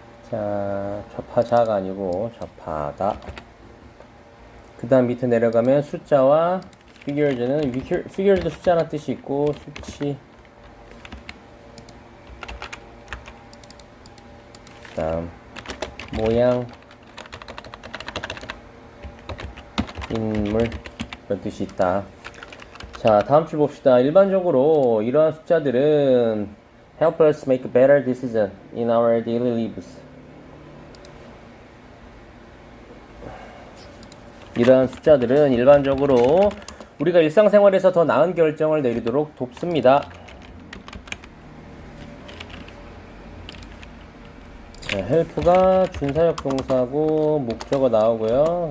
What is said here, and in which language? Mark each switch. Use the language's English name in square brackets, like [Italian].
[Korean] 자, 접하자가 아니고 접하다. 그 다음 밑에 내려가면 숫자와 figures는 figures도 숫자라는 뜻이 있고 수치. 그 다음 모양, 인물 이런 뜻이 있다. 자, 다음 줄 봅시다. 일반적으로 이러한 숫자들은 [English] help us make a better decision in our daily lives. [Korean] 이러한 숫자들은 일반적으로 우리가 일상생활에서 더 나은 결정을 내리도록 돕습니다. 네, help가 준사역 동사고 목적어 나오고요.